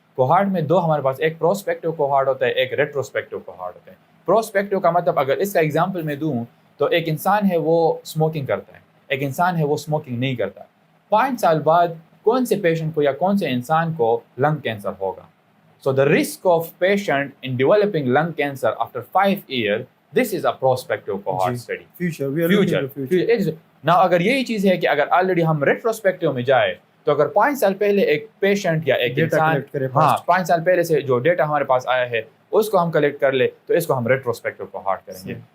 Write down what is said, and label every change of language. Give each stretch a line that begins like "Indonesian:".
Urdu: کوہارٹ میں دو ہمارے پاس, ایک پروسپیکٹیو کوہارٹ ہوتا ہے, ایک ریٹروسپیکٹیو کوہارٹ ہوتا ہے. پروسپیکٹیو کا مطلب اگر اس کا ایگزامپل میں دوں تو ایک انسان ہے وہ اسموکنگ کرتا ہے, ایک انسان ہے وہ اسموکنگ نہیں کرتا. 5 سال بعد کون سے پیشنٹ کو یا کون سے انسان کو لنگ کینسر ہوگا.
English: So the risk of patient in developing lung cancer after 5 years, this is a prospective cohort study. Future, we are looking at the future.
Urdu: Now اگر یہی چیز ہے کہ اگر آلریڈی ہم ریٹروسپیکٹیو میں جائے تو اگر 5 سال پہلے ایک پیشنٹ یا ایک انسان 5 سال پہلے سے جو ڈیٹا ہمارے پاس آیا ہے اس کو ہم کلیکٹ کر لے تو اس کو ہم ریٹروسپیکٹیو کوہارٹ کریں گے.